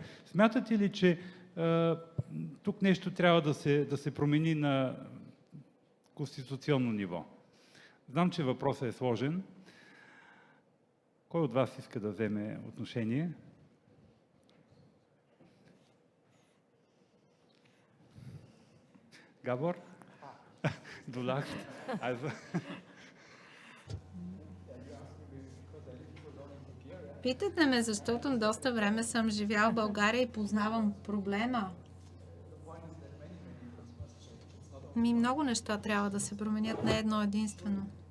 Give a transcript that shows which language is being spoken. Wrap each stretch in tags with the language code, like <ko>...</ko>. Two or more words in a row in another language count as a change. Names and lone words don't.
<bg>Смятате ли, че тук нещо трябва да се промени на конституционно ниво? Знам, че въпросът е сложен. Кой от вас иска да вземе отношение? Габор?</bg> <de>Du lachst. Also.</de> <bg>Питате ме, защото доста време съм живял в България и познавам проблема. Много неща трябва да се променят, не едно единствено.</bg>